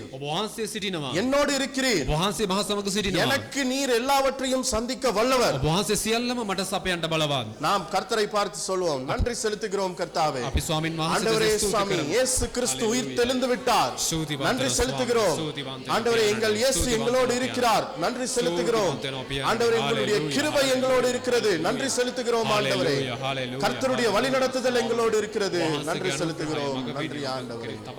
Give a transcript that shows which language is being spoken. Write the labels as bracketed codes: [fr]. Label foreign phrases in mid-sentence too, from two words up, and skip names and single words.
[si] ඔබ වහන්සේ සිටිනවා [ta] என்னோடு இருக்கிறீர் [si] ඔබ වහන්සේ මහ සමග සිටිනවා [ta] எனக்கு நீர் எல்லாவற்றையும் சந்திக்க வல்லவர் [si] ඔබ වහන්සේ සියල්ලම මට සපයන්න බලවත් [ta] நாம் கர்த்தரை பார்த்து சொல்லுவோம் நன்றி செலுத்துகிறோம் கர்த்தாவே [si] අපි ස්වාමින් [ta] ஆண்டவரே [si] වහන්සේට [ta] சுவாமி [si] ස්තුති කරමු [ta] இயேசு கிறிஸ்து உயிர் தெளிந்து விட்டார் நன்றி செலுத்துகிறோம் ஆண்டவரே எங்கள் இயேசு எங்களோடு இருக்கிறார் நன்றி செலுத்துகிறோம் ஆண்டவரே எங்களுடைய கிருபை எங்களோடு இருக்கிறது நன்றி செலுத்துகிறோம் ஆண்டவரே கர்த்தருடைய வழிநடத்துதல் எங்களோடு இருக்கிறது நன்றி செலுத்துகிறோம் நன்றி ஆண்டவரே